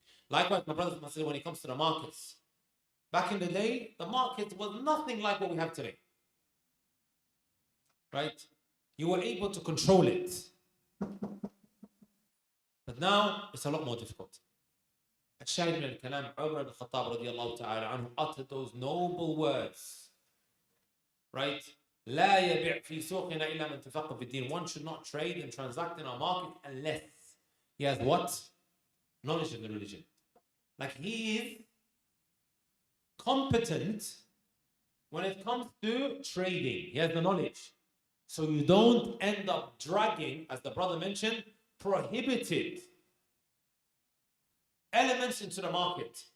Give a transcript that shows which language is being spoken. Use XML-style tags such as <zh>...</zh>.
<en>Likewise, my brothers and my sisters, when it comes to the markets. Back in the day, the market was nothing like what we have today. Right? You were able to control it. But now, it's a lot more difficult.</en> <ar>الشاهد من الكلام عمر بن الخطاب رضي الله تعالى عنه</ar> <en>uttered those noble words. Right?</en> <ar>لا يبيع في سوقنا إلا من تفقه في الدين.</ar> <en>One should not trade and transact in our market unless he has what? Knowledge of the religion. Like he is competent when it comes to trading. He has the knowledge. So you don't end up dragging, as the brother mentioned, prohibited elements into the market.</en>